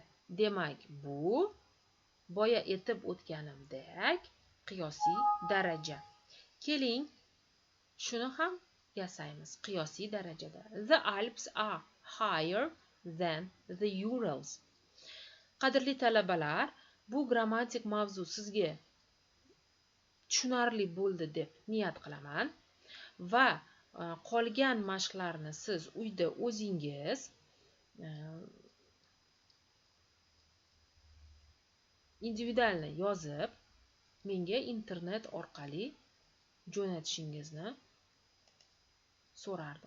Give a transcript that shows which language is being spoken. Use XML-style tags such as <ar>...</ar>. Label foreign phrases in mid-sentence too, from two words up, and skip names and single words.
<uz>Demak, bu boya aytib o'tganimdek qiyosiy daraja. Keling, shuni ham yasaymiz qiyosiy darajada.</uz> <en>The Alps are higher than the Urals.</en> <uz>Qadrli talabalar, bu grammatik mavzu sizga tushunarli bo'ldi deb niyat qilaman va qolgan mashqlarni siz uyda o'zingiz individualni yozib menga internet orqali jo'natishingizni so'rardim.</uz>